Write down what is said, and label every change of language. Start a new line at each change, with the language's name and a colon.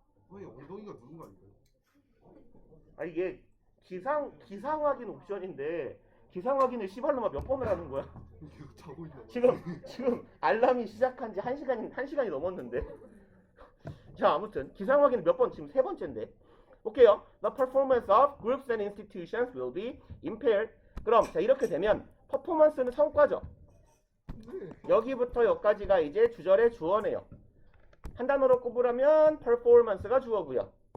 Korean: 아니, 엉덩이가 누른 거 아닐까요? 아, 이게 기상 확인 옵션인데 기상 확인을 시발로만 몇 번을 하는 거야? 계속 자고 있나 봐. 지금 알람이 시작한 지 1시간이 넘었는데. 자, 아무튼 기상 확인은 몇 번? 지금 3번째인데. 볼게요.
English: The performance of groups and institutions will be impaired.
Korean: 그럼 자, 이렇게 되면 퍼포먼스는 성과죠. 네. 여기부터 여기까지가 이제 주절의 주어네요. 한 단어로 꼽으라면 performance가 주어고요.